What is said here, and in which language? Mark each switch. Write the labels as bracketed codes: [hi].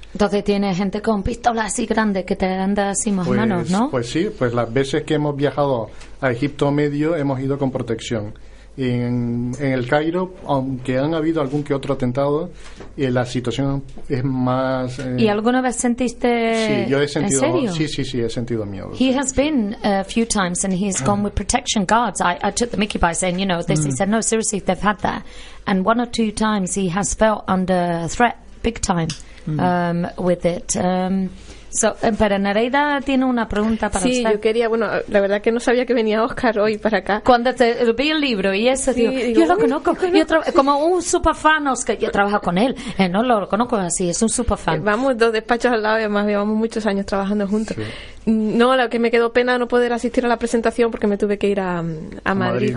[es] Entonces tiene gente con pistolas así grandes que te anda así más pues, manos, ¿no? Pues sí, pues las veces que hemos viajado a Egipto Medio hemos ido con protección. En el Cairo, aunque han habido algún que otro atentado, la situación es más... ¿Y alguna vez sentiste...? Sí, yo he sentido... ¿En serio? Sí, he sentido miedo. [en] He has been a few times and he's gone with protection guards. I took the mickey by saying, you know, this. He said, no, seriously, they've had that. And one or two times he has felt under threat, big time, with it. [es] Pero Nereida tiene una pregunta para usted. Sí, yo quería, bueno, la verdad que no sabía que venía Oscar hoy para acá. Cuando vi el libro y eso, sí, digo, yo lo conozco. Como un superfan, Oscar, yo trabajo con él. No lo conozco así, es un superfan. Vamos dos despachos al lado y además llevamos muchos años trabajando juntos. Sí. No, lo que me quedó pena no poder asistir a la presentación porque me tuve que ir a Madrid.